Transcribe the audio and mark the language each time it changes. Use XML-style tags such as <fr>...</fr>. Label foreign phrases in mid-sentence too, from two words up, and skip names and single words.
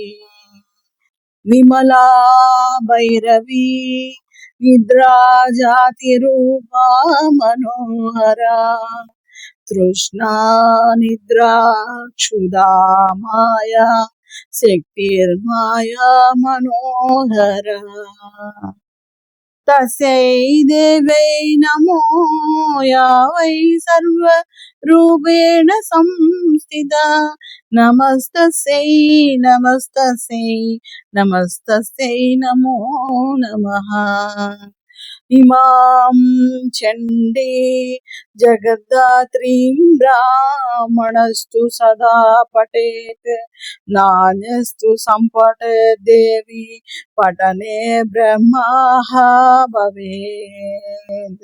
<sa>విమలా భైరవీ నిద్రా జాతి రూపా మనోహరా తృష్ణా నిద్రా క్షుధా మాయా శక్తిర్మాయా మనోహరా తస్యై దేవై నమో యా వై సర్వ రూపేణ సంస్థితా నమస్తస్యై నమస్తస్యై నమస్తస్యై నమో నమః. इमां चण्डी जगद्धात्रीं ब्राह्मणस्तु सदा पठेत् नान्यस्तु सम्पठेत् देवी पठने ब्रह्मः भवेत्।</sa>